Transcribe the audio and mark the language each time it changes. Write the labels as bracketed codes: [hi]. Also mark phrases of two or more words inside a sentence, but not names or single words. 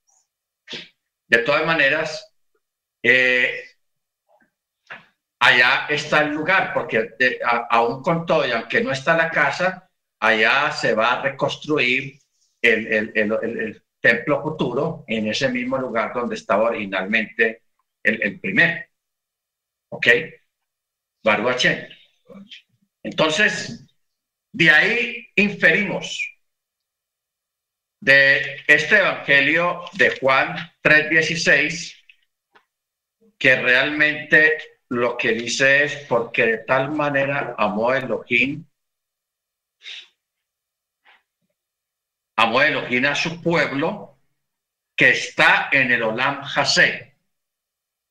[es] allá está el lugar, porque aún con todo, y aunque no está la casa, allá se va a reconstruir el templo futuro en ese mismo lugar donde estaba originalmente el primero. [he] ¿Ok? ברוך השם. [es] Entonces, de ahí inferimos de este evangelio de Juan 3:16 que realmente lo que dice es porque de tal manera amó Elohim a su pueblo que está en el [he] עולם הזה.